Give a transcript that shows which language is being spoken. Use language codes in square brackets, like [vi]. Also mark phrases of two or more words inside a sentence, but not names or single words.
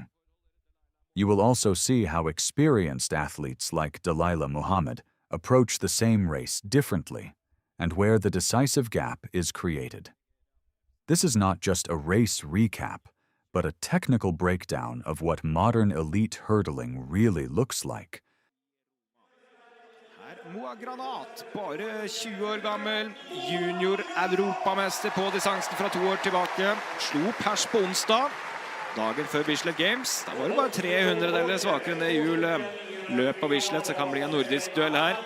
[en] You will also see how experienced athletes like Dalilah Muhammad approach the same race differently, and where the decisive gap is created. This is not just a race recap, but a technical breakdown of what modern elite hurdling really looks like. [no] Moa Granat, bare 20 år gammel, junior-europamester på distansen fra 2 år tilbake. Slo pers på onsdag, dagen før Bislett Games. Da var det bare 300 deler svakere enn det Jul løp på Bislett, så kan bli en nordisk duell her.